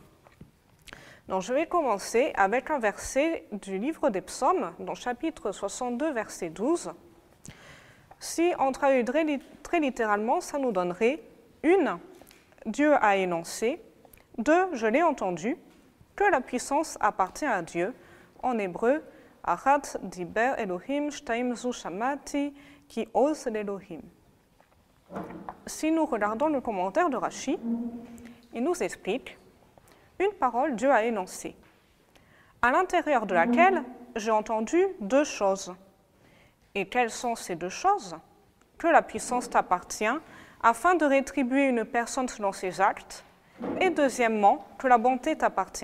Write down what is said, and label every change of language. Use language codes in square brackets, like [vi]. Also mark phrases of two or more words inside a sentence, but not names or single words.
[fr] Donc je vais commencer avec un verset du livre des Psaumes, dans chapitre 62, verset 12. Si on traduirait très littéralement, ça nous donnerait « Une, Dieu a énoncé » ;« Deux, je l'ai entendu » que la puissance appartient à Dieu. En hébreu, « [he] אחת דבר אלהים שתים זו שמעתי כי עז לאלהים ». [fr] Si nous regardons le commentaire de Rashi, il nous explique une parole Dieu a énoncée, à l'intérieur de laquelle j'ai entendu deux choses. Et quelles sont ces deux choses? Que la puissance t'appartient afin de rétribuer une personne selon ses actes, et deuxièmement, que la bonté t'appartient.